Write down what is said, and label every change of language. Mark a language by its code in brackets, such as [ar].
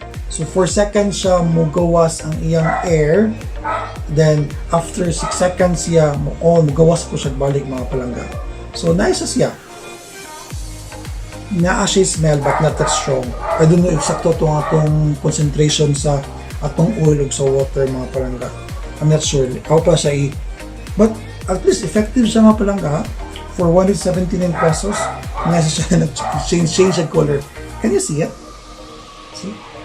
[ceb] So, 4 seconds siya mugawas ang iyang air. Then, after 6 seconds siya, magawas ko siya balik mga palangga. So, nice siya. Naa siya smell [en] but not that strong. I don't know if [ceb] sakto itong atong concentration sa atong oil o sa water mga palangga. [en] I'm not sure. [ceb] Ako pa siya [en] but at least effective [ceb] siya mga palangga. [en] For 179 pesos, nice [ceb] siya [en] nag-change the color. Can you see it? See?